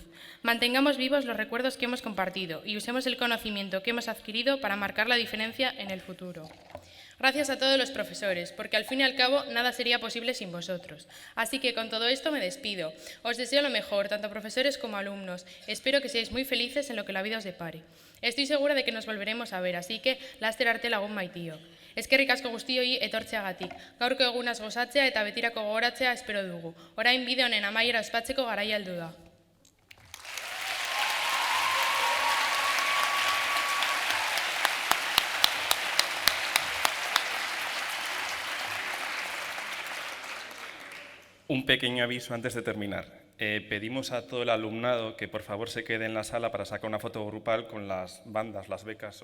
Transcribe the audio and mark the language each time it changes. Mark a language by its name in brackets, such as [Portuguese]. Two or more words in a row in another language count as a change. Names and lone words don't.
[Spanish] Mantengamos vivos los recuerdos que hemos compartido y usemos el conocimiento que hemos adquirido para marcar la diferencia en el futuro. Gracias a todos los profesores, porque al fin y al cabo nada sería posible sin vosotros. Así que con todo esto me despido. Os deseo lo mejor, tanto profesores como alumnos. Espero que seáis muy felices en lo que la vida os depare. Estoy segura de que nos volveremos a ver, así que [Basque] laster arte lagun maitio. Eskerrik asko guztioi etortzeagatik. Gaurko egunaz gozatzea eta betirako gogoratzea espero dugu. Orain bide honen amaiera ospatzeko garaia heldu da. [Spanish] Un pequeño aviso antes de terminar. Pedimos a todo el alumnado que por favor se quede en la sala para sacar una foto grupal con las bandas, las becas.